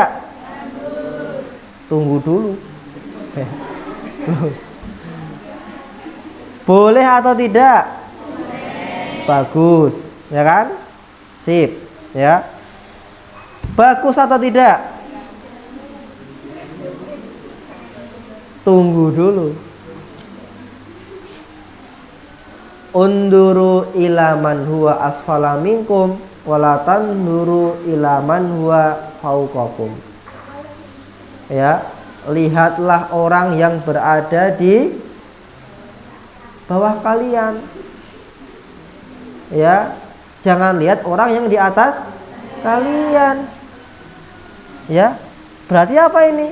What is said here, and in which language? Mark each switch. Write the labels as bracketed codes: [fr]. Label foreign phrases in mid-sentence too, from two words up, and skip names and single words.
[id] Tunggu dulu. Boleh atau tidak? Bagus, ya kan? Sip, ya. Bagus atau tidak? Tunggu dulu. [ar] انظروا إلى من هو أسفل منكم ولا تنظروا إلى من هو فوقكم. [id] Ya, lihatlah orang yang berada di bawah kalian. Ya, jangan lihat orang yang di atas kalian. Ya, berarti apa ini?